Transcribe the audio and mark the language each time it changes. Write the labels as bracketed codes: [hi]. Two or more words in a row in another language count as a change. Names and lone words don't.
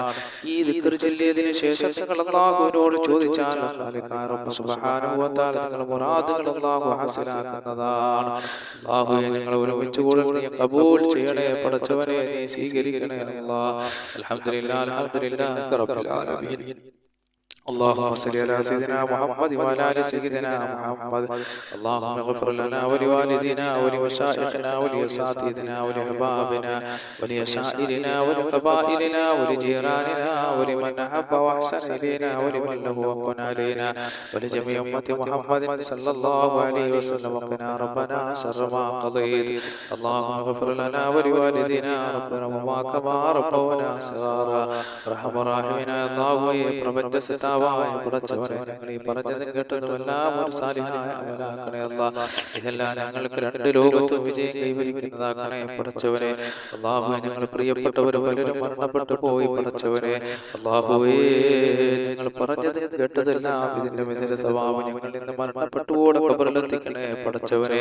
[ml] ഈ ദിക്ർ ചൊല്ലിയതിനു ശേഷം നിങ്ങൾ അല്ലാഹുവിനോട് ചോദിച്ചാൽ ഖാലിഖായ റബ്ബ് [ar] سبحانه وتعالى [ml] നിങ്ങളുടെ മുറാദുകൾ അല്ലാഹു ഹാസിലാക്കുന്നതാണ്. അല്ലാഹുവേ, നിങ്ങൾ ഒരുമിച്ച് കൂടി നീ ഖബൂൽ ചെയ്യണേ പടച്ചവനെ, നീ സ്വീകരിക്കണേ അല്ലാഹ്. [ar] الحمد لله رب العالمين. اللهم صل على سيدنا محمد وعلى ال سيدنا محمد. اللهم اغفر لنا ولوالدينا ولمشايخنا ولأساتذتنا ولأحبابنا ولأشائرنا ولقبائلنا ولجيراننا ولمن أحب وأحسن إلينا ولمن له حق علينا ولجميع أمة محمد صلى الله عليه وسلم. وقنا ربنا شر ما قضيت. اللهم اغفر لنا ولوالدينا ربنا وما كما ربونا صغارا. رحم راحمنا الله [ml] പ്രപഞ്ച പടച്ചവനെ, ഞങ്ങൾ ഈ പറഞ്ഞതും കേട്ടതും എല്ലാം ഒരു സാലിഹായ അമലാക്കണേ അല്ലാഹ്. ഇതെല്ലാം ഞങ്ങൾക്ക് രണ്ട് ലോകത്തും വിജയം കൈവരിക്കുന്നതാക്കണേ പടച്ചവനെ. അല്ലാഹുവേ, ഞങ്ങൾ പ്രിയപ്പെട്ടവർ പലരും മരണപ്പെട്ടു പോയി പടച്ചവനെ. അല്ലാഹുവേ, ഞങ്ങൾ പറഞ്ഞതും കേട്ടതെല്ലാം ഇതിന്റെ മിഥില സവാബ് ഞങ്ങളിൽ നിന്ന് മരണപ്പെട്ടുകൂടെ ഖബറിലെത്തിക്കണേ പടച്ചവനെ.